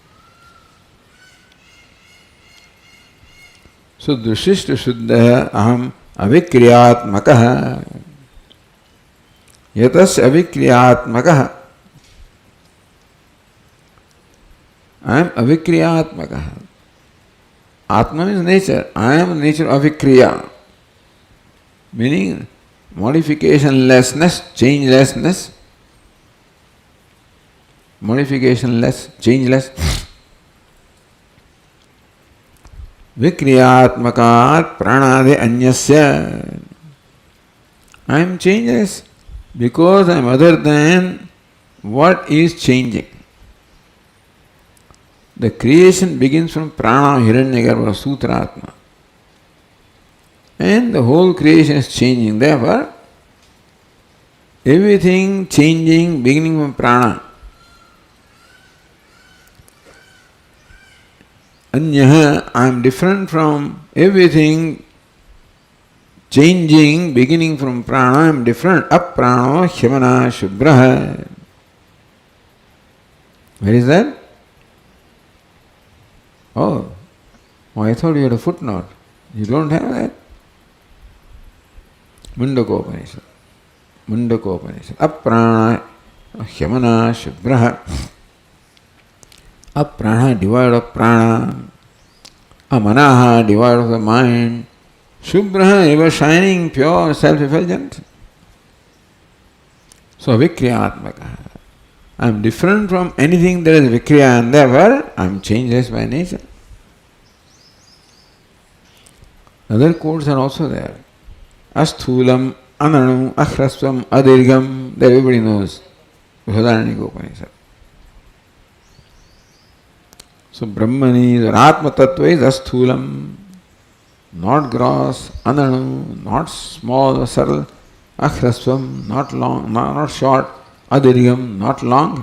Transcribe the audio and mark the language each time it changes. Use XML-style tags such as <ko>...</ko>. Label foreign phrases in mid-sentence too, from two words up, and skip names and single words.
<sa>So Drushishtu Shuddha Aham Avikriyatmakaha. Yatas Avikriyatmakaha.</sa> <en>I am Avikriyatmakaha. Atma means nature. I am nature avikriya. Meaning modificationlessness, changelessness. Modificationless, changeless.</en> <sa>Vikriyatmakat pranade anyasya.</sa> <en>I am changeless because I am other than what is changing. The creation begins from</en> <sa>prana hiranyagarbha sutratma.</sa> <en>And the whole creation is changing. Therefore, everything changing beginning from prana. Anyaha, I am different from everything changing beginning from prana. I am different.</en> <sa>Aprano hyamana shubraha.</sa> <en>Where is that? Oh, I thought you had a footnote. You don't have that. Mundakopanishad. Mundakopanishad.</en> <sa>Aprana hyamana shubraha.</sa> <en>Aprana devoid of prana. Amanaha devoid of the mind. Shubhra ever shining, pure, self-effulgent. So vikriyatmaka. I am different from anything that is vikriya and therefore I am changeless by nature. Other quotes are also there.</en> <sa>Asthulam, ananu, ahrasvam, adirgam.</sa> <en>That everybody knows. Brihadaranyaka Upanishad. So Brahmani, or Atma Tattva is asthulam, not gross, ananu, not small or subtle, ahrasvam, not long, not short, adirgam, not long.</en>